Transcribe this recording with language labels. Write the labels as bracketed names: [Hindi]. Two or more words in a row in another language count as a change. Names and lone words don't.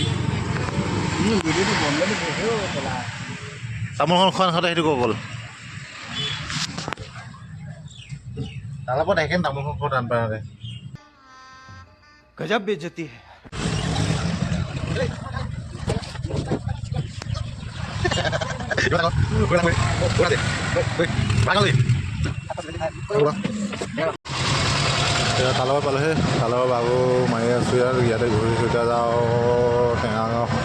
[Assamese] তামোলখন খোৱা নাখাওঁতে সেইটো কৈ গ'ল তালাপত আহি কেনে তামোলখন খোৱা টান পায় [Hindi] गजब बेइज्जती है। [Assamese] তালাপৰ পালোহে তালাপৰ বাবু মাৰি আছোঁ আৰু ইয়াতে ঘূৰিছোঁ এতিয়া যাওঁ টেঙাগাঁও